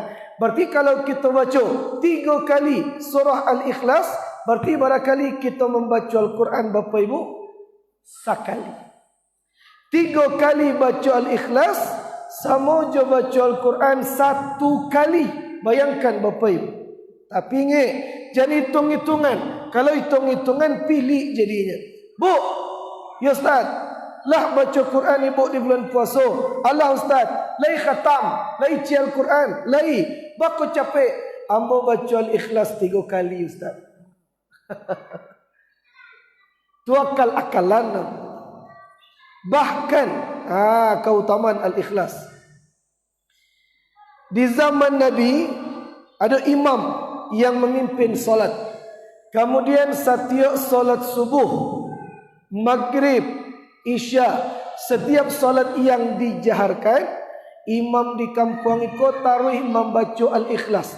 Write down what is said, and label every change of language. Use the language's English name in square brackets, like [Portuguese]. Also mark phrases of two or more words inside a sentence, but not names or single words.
[Indonesian] Berarti kalau kita baca 3 kali surah Al-Ikhlas, berarti barangkali kita membaca Al-Quran Bapak Ibu sekali. 3 kali baca Al-Ikhlas sama je baca Al-Quran 1 kali. Bayangkan Bapak Ibu. Tapi ingat, jadi hitung-hitungan. Kalau hitung-hitungan pilih jadinya. Bu, ya Ustaz, lah baca Quran ibu di bulan puasa. [Minangkabau] Allah Ustaz, lai khatam, lai ci Al-Quran, lai baku capek. Ambo baca Al-Ikhlas 3 kali Ustaz. Tu akal-akalan. [Indonesian] Bahkan keutamaan Al-Ikhlas. Di zaman Nabi ada imam yang memimpin solat. Kemudian setiap solat subuh, maghrib, isya, setiap solat yang dijaharkan, imam di kampung itu taruh membaca Al-Ikhlas.